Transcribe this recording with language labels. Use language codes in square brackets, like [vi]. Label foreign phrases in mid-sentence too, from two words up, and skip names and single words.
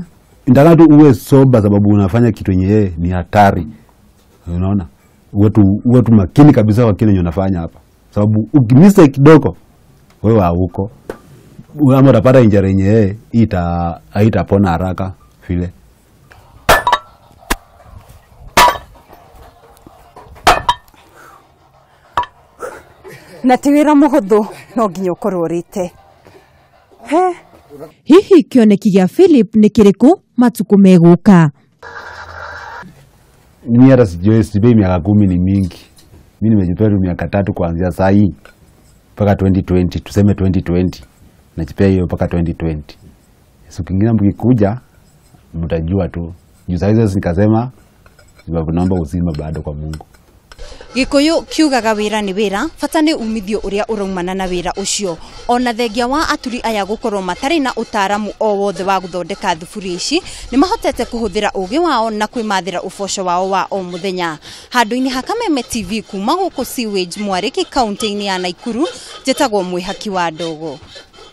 [sw] Ndaka tu uwe soba sababu unafanya kitu yenye ni hatari. Unaona? Uwe tu makini kabisa kwa kile unafanya hapa. Sababu ukimisa kidogo wewe hauko. Ama utapata injury yenye haitapona haraka vile. [ki] Na tiwira muhuthu no nginya ukorwo rite. Hihi kioneki gia Philip ni kiriku matuku meguka? [sw] Mimi hata sijui miaka 10 ni mingi. Mimi nimejipea miaka 3 kuanzia saa hii mpaka 2020, tuseme 2020. Najipea hiyo mpaka 2020. Siku kingine mkikuja mtajua tu. Juu sasa nikasema naomba uzima bado kwa Mungu. [ki] Gikuyu kiugaga wira ni wira, bata ni umithio uria uraumana na wira ucio. Ona thengia wa aturi aya gukorwo matari na utaramu o wothe wa guthondeka thuburia ici ni mahotete kuhuthira ugi wao na kwimathira uboco wao wa o muthenya. Handu-ini ha Kameme TV kuma guku Sewage Mwariki kaunti-ini ya Naikuru, jetagwo Mwihaki wa Ndogo.